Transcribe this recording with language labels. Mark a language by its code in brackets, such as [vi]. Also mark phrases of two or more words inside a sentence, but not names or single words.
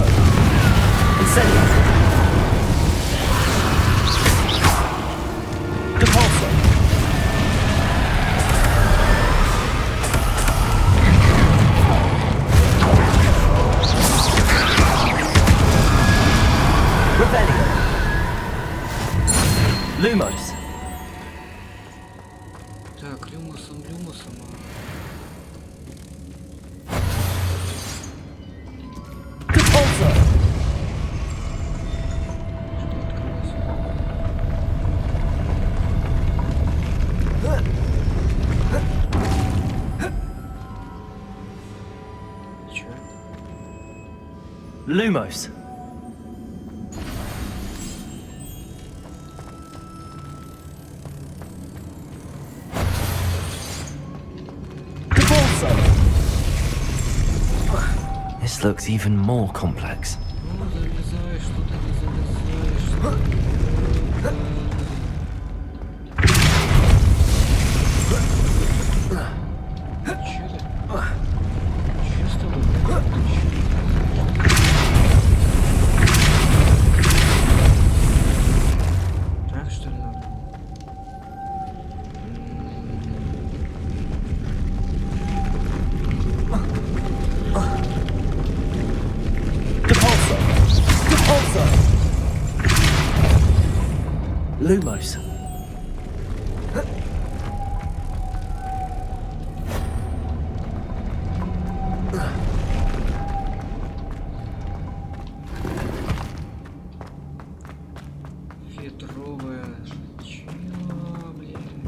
[ru] Incendio! Depulso! Rebellion! Lumos! Так, Люмосом. Depulso! Чё? Lumos! Depulso! [en] This looks even more complex. [ru] Ну, залезай, что ты не залезаешь? Чё ты? Чё с тобой? Так что ли надо? Depulso! Depulso! Lumos! Ветровая. Чё, блин?